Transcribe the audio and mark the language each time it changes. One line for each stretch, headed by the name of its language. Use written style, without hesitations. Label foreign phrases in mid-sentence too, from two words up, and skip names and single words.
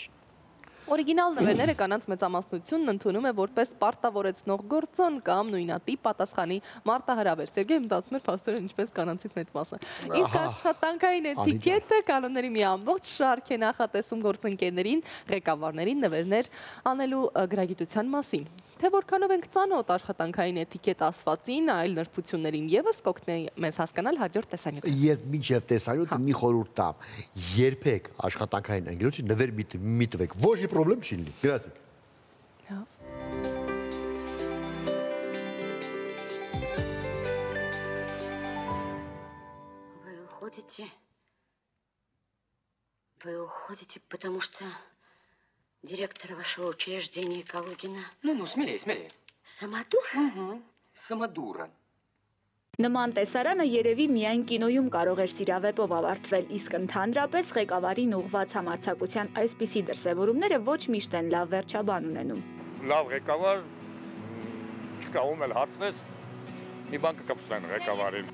Armenian: Օրիգինալ նվերները կանանց մեծամասնությունն ընդունում է որպես պարտավորեցնող գործոն կամ նույնատիպ պատասխանի մարտահրավեր։ Սերգեյ մտածում էր փաստորեն ինչպես կանանցից մեծ մասը։ Իսկ աշխատանքային էտիկետը կանոնների մի ամբողջ շարք է նախատեսում գործընկերներին, ղեկավարներին նվերներ անելու գրագիտության մասին։ Թե որքանով ենք ծանոթ աշխատանքային էտիկետ ասվածին, այլ նրբություններին եւս կօգնի մեզ հասկանալ հաջորդ տեսանյութը։ Ես մինչև տեսանյութը մի խորհուրդ տամ։ Երբեք աշխատանքային ընկերոջը նվեր մի տվեք, ոչ մի պրոբլեմ չի լինի։ Գրացեք։
Russian: Вы уходите, потому что директор вашего учреждения Калугина... Ну, смелее, смелее. Самодур? Угу. Самодура.
Armenian: Նման տեսարանը երևի միայն կինոյում կարող էր սիրավեպով ավարտվել, իսկ ընդհանրապես ղեկավարին ուղղված համարձակության այսպիսի դրսևորումները ոչ միշտ են լավ վերջաբան ունենում։ Լավ ղեկավար չկաում էլ հացնես, մի բան կկպցնեն ղեկավարին։